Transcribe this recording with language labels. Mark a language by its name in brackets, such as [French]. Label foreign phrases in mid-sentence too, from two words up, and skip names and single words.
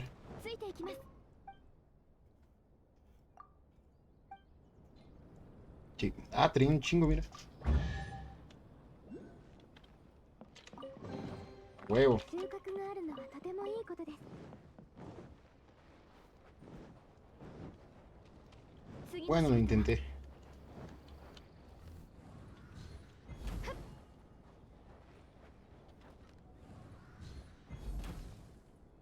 [Japanese] ついていきます。 [Spanish] Sí. Ah, tenía un chingo, mira. Huevo. [Japanese] 収穫があるのはとてもいいことです。次の [Spanish] Bueno, lo intenté. [Japanese] つ